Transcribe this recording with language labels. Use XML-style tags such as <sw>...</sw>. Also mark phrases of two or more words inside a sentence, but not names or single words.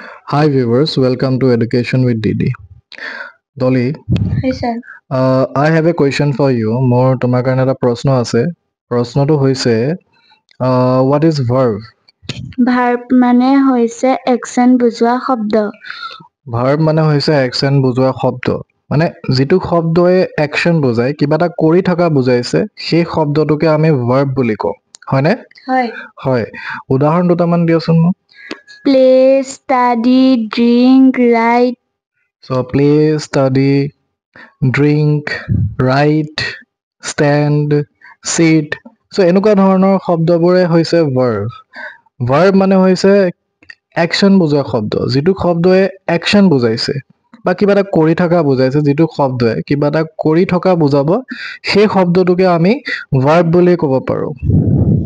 <en>Hi viewers, welcome to Education with Didi. Dolly, Hi sir. I have a question for you.</en> <as>মোৰ তোমাৰ কাৰণে এটা প্ৰশ্ন আছে। প্ৰশ্নটো হৈছে</as> <en>what is verb?</en> <as>ভাৰ্ব মানে হৈছে একচন বুজোৱা শব্দ। Verb মানে হৈছে action বুজোৱা শব্দ। মানে যিটো শব্দই action বুজায়, কিবা এটা কৰি থকা বুজাইছে, সেই শব্দটোকে আমি verb বুলি কওঁ। হয়নে? হয়। হয়। উদাহৰণ দুটামান দিয়াচোন মোক।</as> <en>play, study, drink, write. So play, study, drink, write, stand, sit.</en> <as>So এনেকুৱা ধৰণৰ শব্দবোৰে হৈছে verb. Verb মানে হৈছে action বুজোৱা শব্দ, যিটো শব্দই action বুজাইছে বা কিবা এটা কৰি থকা বুজাইছে, যিটো শব্দই কিবা এটা কৰি থকা বুজাব, সেই শব্দটোকে আমি verb বুলি ক'ব পাৰোঁ।</as>